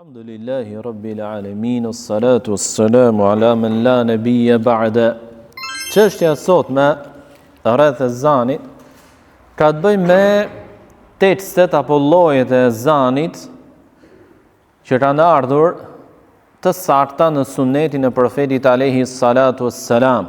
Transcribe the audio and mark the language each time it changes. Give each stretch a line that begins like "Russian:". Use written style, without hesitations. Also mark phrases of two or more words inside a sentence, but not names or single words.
Arabic: الحمد لله رب العالمين، الصلاة والسلام على من لا نبي بعده.
Albanian: Çështja sot me rreth ezanit ka të bëjë me tekstet apo llojet e ezanit që kanë ardhur të sakta në sunetin e profetit
Arabic: عليه الصلاة والسلام.